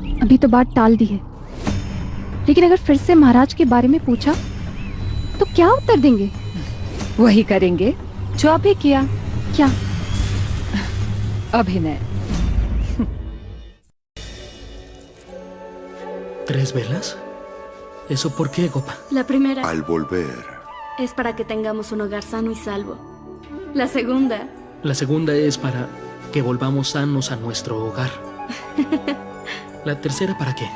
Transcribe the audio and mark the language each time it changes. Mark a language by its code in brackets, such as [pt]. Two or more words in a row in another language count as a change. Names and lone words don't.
[hi] अभी तो बात टाल दी है, लेकिन अगर फिर से महाराज के बारे में पूछा तो क्या उत्तर देंगे? वही करेंगे जो अभी किया। क्या? अभिनय। [es] 3 velas? ¿Eso por qué, Gopa? La primera Al volver, es para que tengamos un hogar sano y salvo. La segunda La segunda es para que volvamos sanos a nuestro hogar. ¿La tercera para qué?